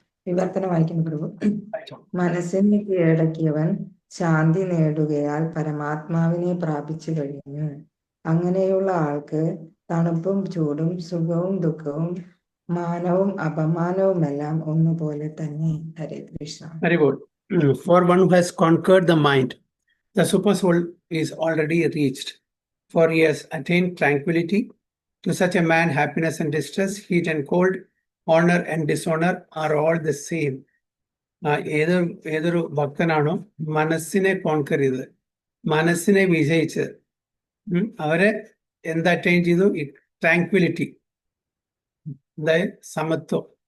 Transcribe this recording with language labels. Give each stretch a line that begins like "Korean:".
Malayalam: വിവർത്തനം വായിക്കുന്നു പ്രഭു. മനസ്സിനെ കീഴടക്കിയവൻ ശാന്തി നേടുകയാൽ പരമാത്മാവിനെ പ്രാപിച്ചു കഴിഞ്ഞു. അങ്ങനെയുള്ള ആൾക്ക് തണുപ്പും ചൂടും സുഖവും ദുഃഖവും മാനവും അപമാനവുമെല്ലാം ഒന്നുപോലെ തന്നെ. ഹരേ Krishna.
English: Very good. For one who has conquered the mind, the super soul is already reached. For he has attained tranquility. To such a man, happiness and distress, heat and cold, honor and dishonor are all the same.
Malayalam: ഏതൊരു ഭക്തനാണോ മനസ്സിനെ conquer ചെയ്തത്, മനസ്സിനെ വിജയിച്ചത്, അവരെ എന്ത് attain ചെയ്തു? Tranquillity, അതായത് സമത്വം.